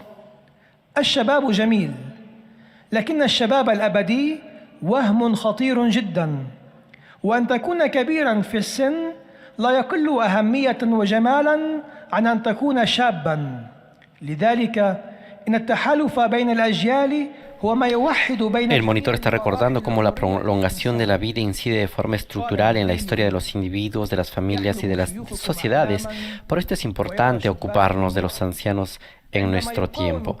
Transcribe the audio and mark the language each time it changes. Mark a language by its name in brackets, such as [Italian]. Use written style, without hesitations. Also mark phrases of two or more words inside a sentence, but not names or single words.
[Arabic] الشباب جميل، لكن الشباب الأبدي وهم خطير جداً، وأن تكون كبيراً في السن لا يقل أهمية وجمالاً عن أن تكون شاباً. لذلك [Spanish] El monitor está recordando cómo la prolongación de la vida incide de forma estructural en la historia de los individuos, de las familias y de las sociedades. Por esto es importante ocuparnos de los ancianos en nuestro tiempo.